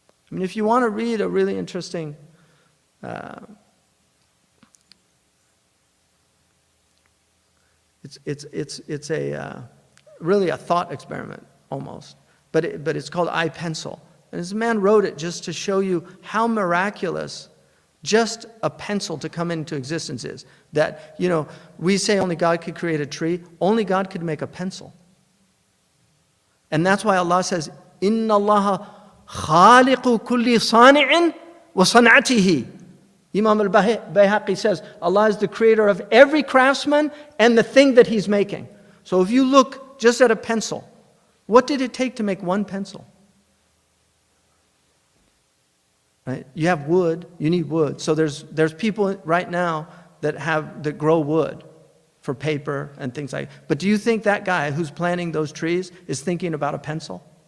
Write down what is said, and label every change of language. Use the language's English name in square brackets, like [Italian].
[English] I mean, if you want to read a really interesting it's really a thought experiment almost, but it's called iPencil. And this man wrote it just to show you how miraculous just a pencil to come into existence is. That, we say only God could create a tree. Only God could make a pencil. And that's why Allah says, [Arabic] إِنَّ اللَّهَ خَالِقُ كُلِّ صَانِعٍ وَصَنْعَتِهِ. [English] Imam al-Bayhaqi says, Allah is the creator of every craftsman and the thing that he's making. So if you look just at a pencil, what did it take to make one pencil? Right? You have wood, you need wood. So there's people right now that grow wood for paper and things like that. But do you think that guy who's planting those trees is thinking about a pencil?